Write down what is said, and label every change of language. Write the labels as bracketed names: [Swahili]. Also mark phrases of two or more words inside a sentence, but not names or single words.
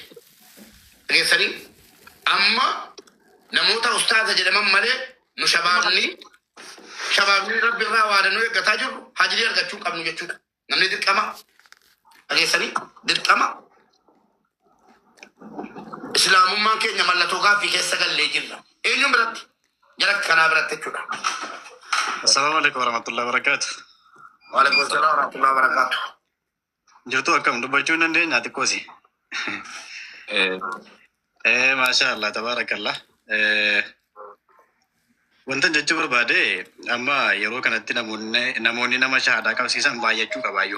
[Oromo] Dhageessanii amma namoota ustaaza jedhaman malee nu shabaabni rabbi irraa waadanuu eeggataa jirru hajirii argachuu qabnu jechuudha. Namni dirqama dhageessanii dirqama islaamummaan keenya mallattoo gaaffii keessa gallee jirra. Eenyuun biratti jara kanaa biratti jechuudha. [Arabic] السلام عليكم ورحمة الله وبركاته. وعليكم السلام ورحمة الله وبركاته. [Oromo] Jirtu akkam dubbachuu hin dandeenya xiqqoosi. [Arabic] ما شاء الله تبارك الله. [Oromo] Wanta jechuu barbaade amma yeroo kanatti namoonni nama shahaadaa qabsiisan baay'achuu qabaayyuu.